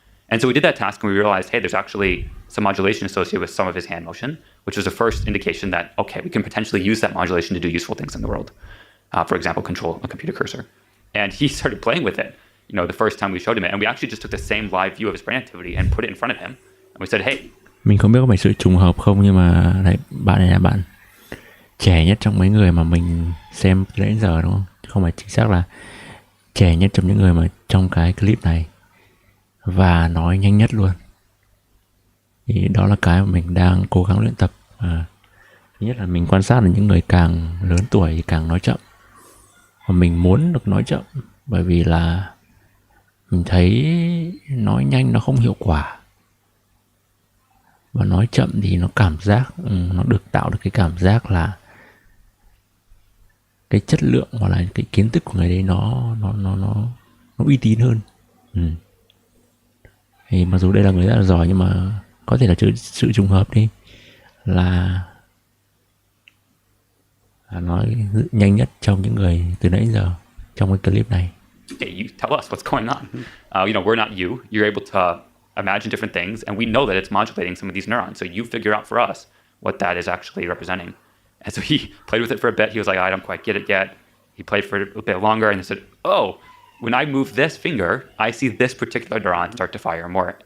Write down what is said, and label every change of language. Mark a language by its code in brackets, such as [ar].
[en] And so we did that task and we realized, hey, there's actually some modulation associated with some of his hand motion, which was the first indication that, okay, we can potentially use that modulation to do useful things in the world. For example, control a computer cursor. And he started playing with it, the first time we showed him it. And we actually just took the same live view of his brain activity and put it in front of him. And we said, hey. [vi] Mình không biết có phải sự trùng hợp không, nhưng mà bạn này là bạn trẻ nhất trong mấy người mà mình xem đến giờ, đúng không? Không phải chính xác là trẻ nhất trong những người mà trong cái clip này, và nói nhanh nhất luôn. Thì đó là cái mà mình đang cố gắng luyện tập. Thứ nhất là mình quan sát là những người càng lớn tuổi thì càng nói chậm, và mình muốn được nói chậm bởi vì là mình thấy nói nhanh nó không hiệu quả, và nói chậm thì nó cảm giác nó được tạo được cái cảm giác là cái chất lượng hoặc là cái kiến thức của người đấy nó uy tín hơn. Thì mặc dù đây là người rất là giỏi, nhưng mà có thể là sự trùng hợp đi, là nói nhanh nhất trong những người từ nãy giờ trong cái clip này. [en] Hey, you tell us what's going on. We're not you. You're able to imagine different things, and we know that it's modulating some of these neurons. So you figure out for us what that is actually representing. And so he played with it for a bit. He was like, I don't quite get it yet. He played for a bit longer, and he said, oh, when I move this finger, I see this particular neuron start to fire more.